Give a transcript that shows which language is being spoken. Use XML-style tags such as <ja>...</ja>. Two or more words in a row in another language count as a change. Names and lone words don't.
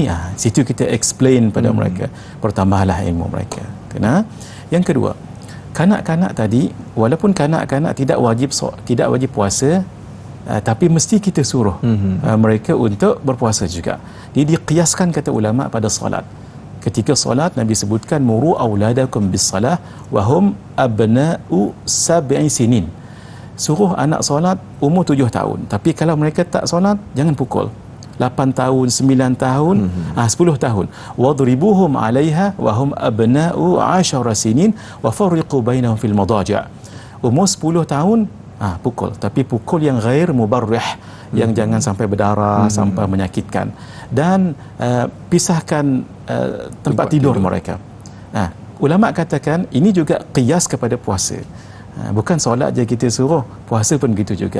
<ms>Situ kita explain pada mereka, bertambahlah ilmu mereka. Yang kedua, kanak-kanak tadi, walaupun kanak-kanak tidak wajib puasa, tapi mesti kita suruh mereka untuk berpuasa juga. Dia diqiaskan, kata ulama, pada solat. Ketika solat, Nabi sebutkan</ms> <ar>مروا أولادكم بالصلاة وهم أبناء سبع سنين.</ar> <ms>Suruh anak solat umur 7 tahun. Tapi kalau mereka tak solat, jangan pukul. 8 tahun, 9 tahun, 10 tahun.</ms> <ar>واضربوهم عليها وهم أبناء عشر سنين وفرقوا بينهم في المضاجع'.</ar> <ms>Umur 10 tahun pukul, tapi pukul yang</ms> <ar>غير مبرح,</ar> <ms>yang jangan sampai berdarah, sampai menyakitkan, dan pisahkan tempat tidur mereka. Ulama katakan ini juga qiyas kepada puasa. Bukan solat je kita suruh, puasa pun begitu juga.</ms>